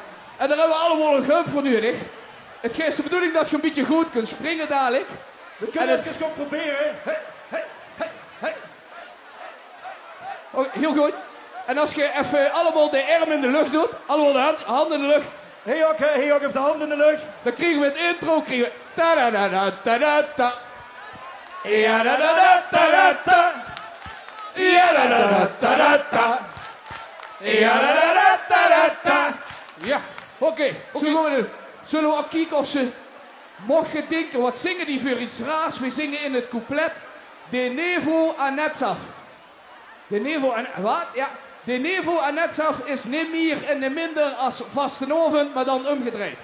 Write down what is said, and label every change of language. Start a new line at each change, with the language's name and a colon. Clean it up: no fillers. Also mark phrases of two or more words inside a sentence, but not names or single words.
Dutch: En daar hebben we allemaal een hulp voor nodig. Het is de bedoeling dat je een beetje goed kunt springen dadelijk. We kunnen het eens gaan proberen. Hey, hey, hey, hey. Oh, heel goed. En als je even allemaal de arm in de lucht doet, allemaal de handen in de lucht. Hey ook even de handen in de lucht. Dan krijgen we het intro, ta-da-da-da-da-da-da. Ja-da-da-da-da-da-da. Ja-da-da-da-da-da. Ja-da-da-da-da-da. Ja, oké. Zullen we ook kijken of ze mogen denken, wat zingen die voor iets raars? We zingen in het couplet De Nevo Anetsaf. De Nevo en wat? Ja. De Nevo Anetsaf is niet meer en niet minder als vastenavond, maar dan omgedraaid.